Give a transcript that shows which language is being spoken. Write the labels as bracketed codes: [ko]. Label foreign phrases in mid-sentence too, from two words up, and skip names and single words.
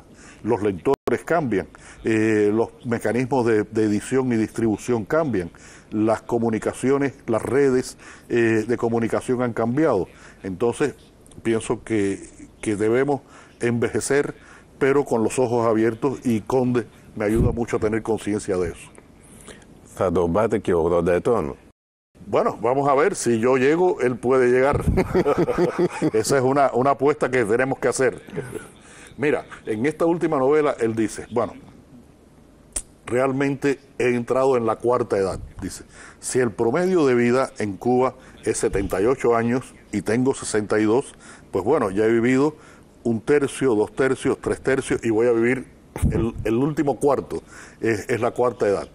[es] Los lectores cambian, los mecanismos de edición y distribución cambian, las comunicaciones, las redes de comunicación han cambiado. Entonces pienso que debemos envejecer, pero con los ojos abiertos, y Conde me ayuda mucho a tener conciencia de eso. [el] Θα τον πάτε και 80 ετών. [es] Bueno, vamos a ver, si yo llego, él puede llegar. Esa es una apuesta que tenemos que hacer. Mira, en esta última novela él dice, bueno, realmente he entrado en la 4ª edad. Dice, si el promedio de vida en Cuba es 78 años y tengo 62, pues bueno, ya he vivido 1 tercio, 2 tercios, 3 tercios, y voy a vivir el último cuarto, es la 4ª edad.